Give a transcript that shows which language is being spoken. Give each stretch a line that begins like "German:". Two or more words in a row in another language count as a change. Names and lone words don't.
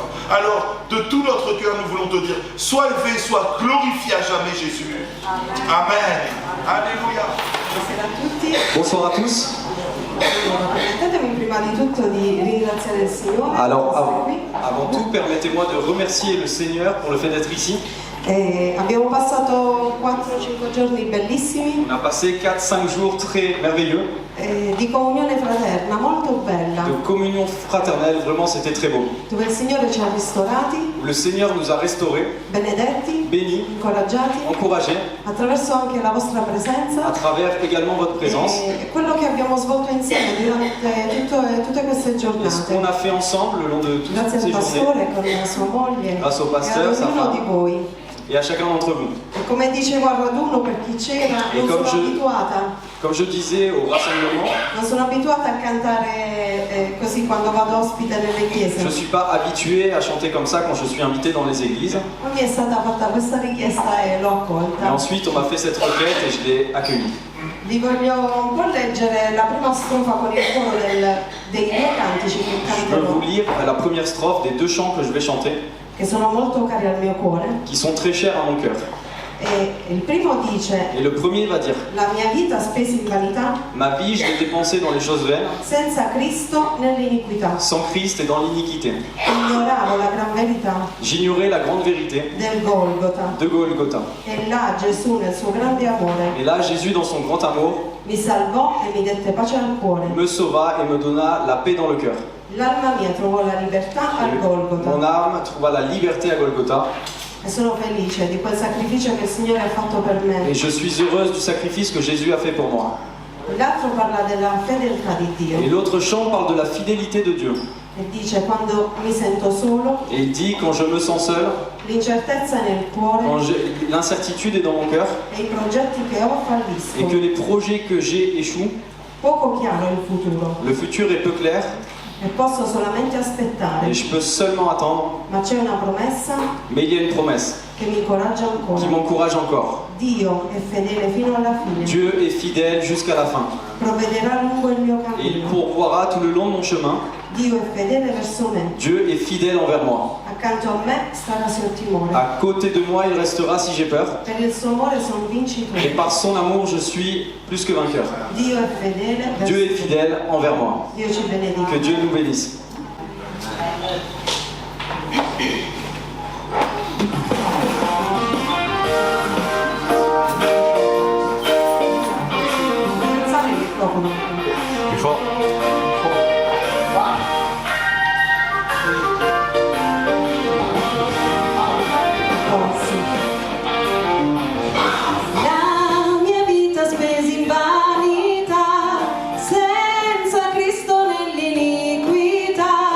French: Alors, de tout notre cœur, nous voulons te dire, sois élevé, sois glorifié à jamais Jésus. Amen. Alléluia. Bonsoir à tous. Alors, avant tout, permettez-moi de remercier le Seigneur pour le fait d'être ici.
Italian: Abbiamo passato 4-5 giorni bellissimi.
French: On a passé 4-5 jours très merveilleux.
Italian: Di comunione fraterna, molto bella.
French: De communion fraternelle, vraiment c'était très beau.
Italian: Dove il Signore ci ha ristorati.
French: Le Seigneur nous a restaurés,
Italian: benedetti,
French: bénis,
Italian: incoraggiati,
French: encouragés,
Italian: attraverso anche la vostra presenza,
French: à travers également votre présence.
Italian: E quello che abbiamo svolto insieme durante tutte queste giornate.
French: Et ce qu'on a fait ensemble le long de toutes
Italian: Grazie
French: ces
Italian: al
French: journées.
Italian: pastore con la sua moglie.
French: Grâce au pasteur,
Italian: e ad
French: sa
Italian: ognuno
French: femme.
Italian: di voi.
French: Et à chacun d'entre vous.
Italian: E come dicevo al raduno, per chi c'era,
French: Et
Italian: non sono abituata.
French: Comme je disais au rassemblement,
Italian: Non sono abituata a cantare così quando vado ospite nelle chiese.
French: je ne suis pas habitué à chanter comme ça quand je suis invité dans les églises.
Italian: Poi mi è stata fatta questa richiesta e l'ho accolta.
French: Et ensuite, on m'a fait cette requête et je l'ai accueillie.
Italian: Vi voglio un po' leggere la prima strofa con il coro dei due cantici che
French: Je veux vous
Italian: canterò,
French: lire la première strophe des 2 chants que je vais chanter,
Italian: che sono molto cari al mio cuore.
French: qui sont très chers à mon cœur.
Italian: E il primo dice:
French: Et le premier va dire:
Italian: la mia vita spesa in vanità,
French: ma vie, je l'ai dépensée dans les choses vaines,
Italian: senza Cristo nell'iniquità.
French: sans Christ et dans l'iniquité.
Italian: Ignoravo la gran verità
French: J'ignorais la grande vérité
Italian: del Golgota.
French: de Golgotha.
Italian: E là Gesù nel suo grande amore
French: Et là, Jésus, dans son grand amour,
Italian: mi salvò e mi dette pace al cuore.
French: me sauva et me donna la paix dans le cœur.
Italian: L'alma mia trovò la libertà al
French: Mon
Italian: Golgota.
French: âme trouva la liberté à Golgotha.
Italian: E sono felice di quel sacrificio che il Signore ha fatto per me.
French: Et je suis heureuse du sacrifice que Jésus a fait pour moi.
Italian: L'altro parla della fedeltà di
French: Et
Italian: Dio.
French: l'autre chant parle de la fidélité de Dieu.
Italian: E dice: quando mi sento solo,
French: Et il dit, quand je me sens seul,
Italian: l'incertezza nel
French: quand
Italian: cuore
French: l'incertitude est dans mon cœur,
Italian: e i progetti che ho
French: et que
Italian: falliscono.
French: les projets que j'ai échouent,
Italian: Poco chiaro il futuro
French: le futur est peu clair,
Italian: e posso solamente aspettare.
French: et je peux seulement attendre,
Italian: Ma c'è una promessa
French: mais il y a une promesse
Italian: che mi incoraggia
French: qui
Italian: ancora.
French: m'encourage encore.
Italian: Dio è fedele fino alla fine.
French: Dieu est fidèle jusqu'à la fin.
Italian: Provvederà lungo il mio
French: Et il
Italian: cammino.
French: pourvoira tout le long de mon chemin.
Italian: Dio è fedele verso me.
French: Dieu est fidèle envers moi.
Italian: Accanto a me starà se ho timore.
French: À côté de moi, il restera si j'ai peur.
Italian: Per il suo amore sono
French: Et
Italian: vincitore.
French: par son amour, je suis plus que vainqueur.
Italian: Dio è fedele
French: Dieu est
Italian: verso me.
French: fidèle envers moi.
Italian: Dio ci benedica.
French: Que Dieu nous bénisse.
Italian: Alzate il microfono.
French: Plus fort.
Italian: Oh, sì. La mia vita spesa in vanità, senza Cristo nell'iniquità.